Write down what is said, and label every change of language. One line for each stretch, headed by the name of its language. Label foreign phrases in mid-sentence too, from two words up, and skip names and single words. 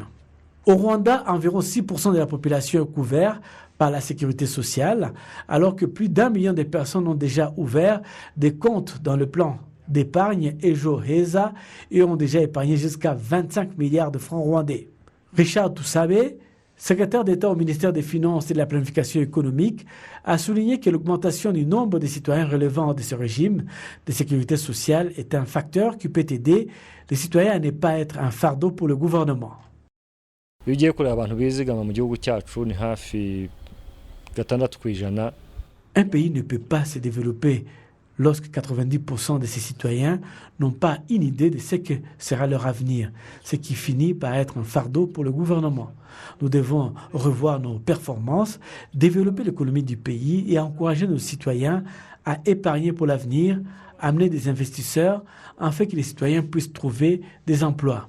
French: Au Rwanda, environ 6% de la population est couverte par la sécurité sociale, alors que plus d'1 million de personnes ont déjà ouvert des comptes dans le plan d'épargne Ejo Heza et ont déjà épargné jusqu'à 25 milliards de francs rwandais. Richard Toussabe, secrétaire d'État au ministère des Finances et de la Planification économique, a souligné que l'augmentation du nombre de citoyens relevant de ce régime de sécurité sociale est un facteur qui peut aider les citoyens à ne pas être un fardeau pour le gouvernement.
Kinyarwanda: Iyo ugiye kureba abantu bizigama mu gihugu cyacu ni hafi 6%.
French: Un pays ne peut pas se développer lorsque 90% de ses citoyens n'ont pas une idée de ce que sera leur avenir, ce qui finit par être un fardeau pour le gouvernement. Nous devons revoir nos performances, développer l'économie du pays et encourager nos citoyens à épargner pour l'avenir, amener des investisseurs afin que les citoyens puissent trouver des emplois.